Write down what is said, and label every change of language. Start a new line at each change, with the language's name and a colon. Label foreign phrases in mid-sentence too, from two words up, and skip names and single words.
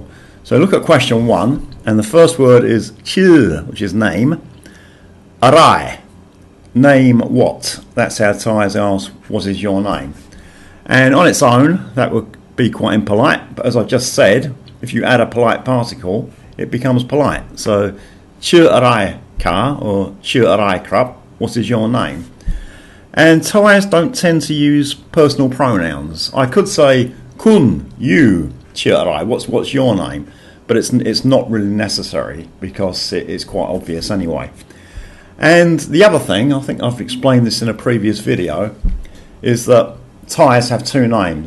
English: So look at question 1, and the first word is chil, which is name. Arai, name what? That's how Thais ask, what is your name? And on its own, that would be quite impolite, but as I just said, if you add a polite particle, it becomes polite. So,
Thai: chil arai ka,
English: or
Thai: chil arai krap,
English: what is your name? And Thais don't tend to use personal pronouns. I could say kun, you, chiarai, what's your name? But it's not really necessary because it is quite obvious anyway. And the other thing, I think I've explained this in a previous video, is that Thais have 2 names.